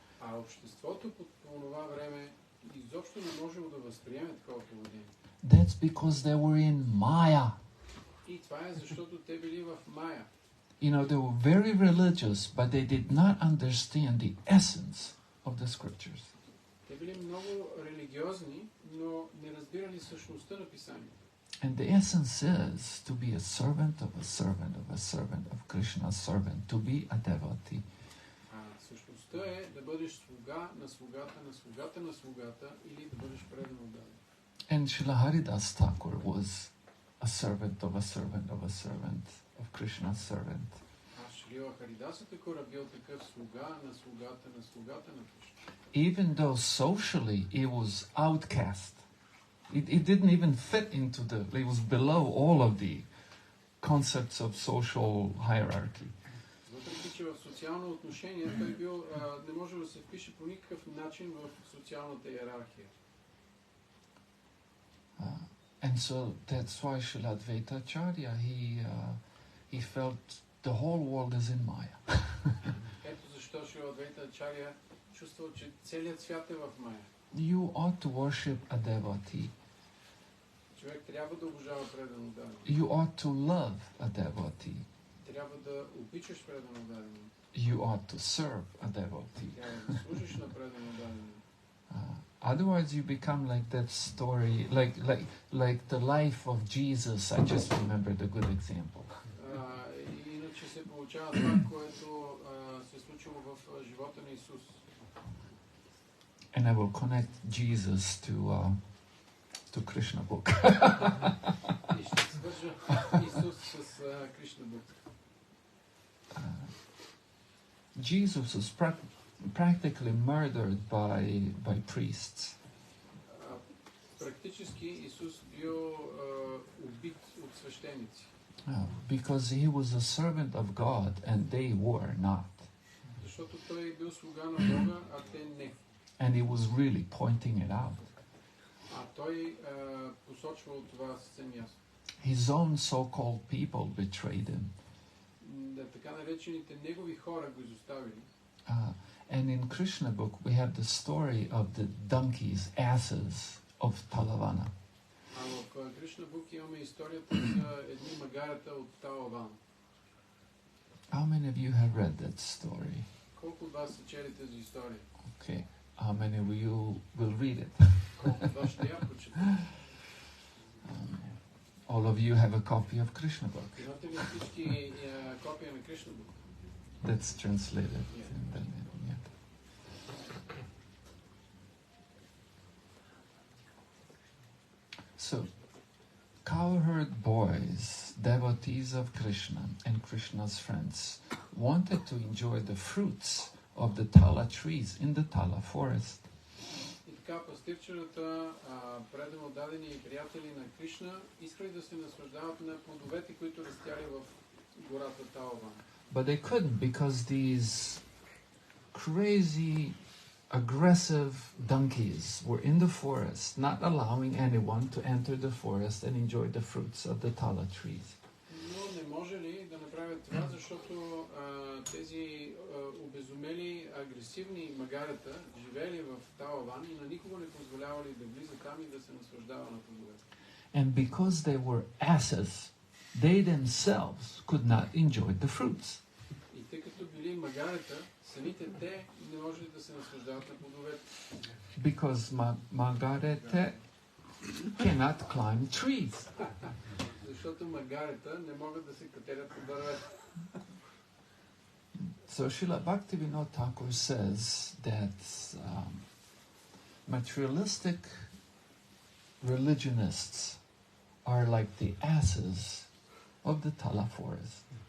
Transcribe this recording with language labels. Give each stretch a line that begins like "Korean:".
Bulgarian: А обществото по това време изобщо не можело да възприеме такова поведение.
English: That's because they were in Maya.
Bulgarian: И това е защото те били в Мая.
English: You know, they were very religious, but they did not understand the essence of the scriptures.
Bulgarian: Те били много религиозни, но не разбирали същността на писанието.
English: And the essence is to be a servant of a servant of a servant of Krishna's servant, to be a devotee.
Bulgarian: Същността е да бъдеш слуга на слугата на слугата на слугата или да бъдеш предан отдаден.
English: And Srila Haridas Thakur was a servant of a servant of a servant of Krishna's servant.
Bulgarian: Шрила Харидаса Такура бил такъв слуга на слугата на слугата на Кришна.
English: Even though socially it was outcast. It didn't even fit into it was below all of the concepts of social hierarchy.
Bulgarian: Въпреки че в социално отношение той бил не може да се впише по никакъв начин в социалната иерархия.
English: And so that's why Srila Advaita Ачарya he felt the whole world is in Maya.
Bulgarian: Ето защо Шрила Адвайта Ачаря чувствал, че целият свят е в Мая.
English: You ought to worship a devotee.
Bulgarian: Човек трябва да обожава предан отдаден.
English: You ought to love a devotee.
Bulgarian: Трябва да обичаш предан отдаден.
English: You ought to serve a devotee.
Bulgarian: Трябва да служиш на предан отдаден.
English: Otherwise you become like that story, like the life of Jesus. I just remembered a good example.
Bulgarian: Иначе се получава това, което се случило в живота на Исус.
English: And I will connect Jesus to Krishna book.
Bulgarian: И ще свържа Исус с Кришна Бук.
English: Jesus was practically murdered by priests.
Bulgarian: Практически Исус бил убит от свещеници.
English: Because he was a servant of God and they were not.
Bulgarian: Защото той бил слуга на Бога, а те не.
English: And he was really pointing it out.
Bulgarian: А той посочвал това съвсем ясно.
English: His own so-called people betrayed him.
Bulgarian: Така наречените негови хора го изоставили.
English: And in Krishna book we have the story of the donkeys, asses of Talavana.
Bulgarian: А в Кришна бук имаме историята за едни магарата от Талаван.
English: How many of you have read that story?
Bulgarian: Колко от вас са чели тази история?
English: Okay. How many of you will read it?
Bulgarian: Колко от вас ще я прочетат?
English: All of you have a copy of Krishna book.
Bulgarian: Имате ли всички копия на Кришна бук?
English: That's translated. Yeah. Yeah. So, cowherd boys, devotees of Krishna and Krishna's friends, wanted to enjoy the fruits of the tala trees in the tala forest.
Bulgarian: И така пастирчерата, предано дадени приятели на Кришна, искали да се наслаждават на плодовете, които растяли в гората Талаван.
English: But they couldn't because these crazy, aggressive donkeys were in the forest, not allowing anyone to enter the forest and enjoy the fruits of the tala trees.
Bulgarian: Но не може ли да направят това, защото тези обезумели, агресивни магарета живели в Талаван и на никого не позволявали да влиза там и да се наслаждава на плодовете.
English: And because they were asses, they themselves could not enjoy the fruits.
Bulgarian: И тъй като били магарета, самите те не можели да се наслаждават на плодовете.
English: Because Margarete cannot climb trees.
Bulgarian: Защото магарета не могат да се катерят по дървета.
English: So Srila Bhaktivinoda Thakur says that materialistic religionists are like the asses of the tala forest.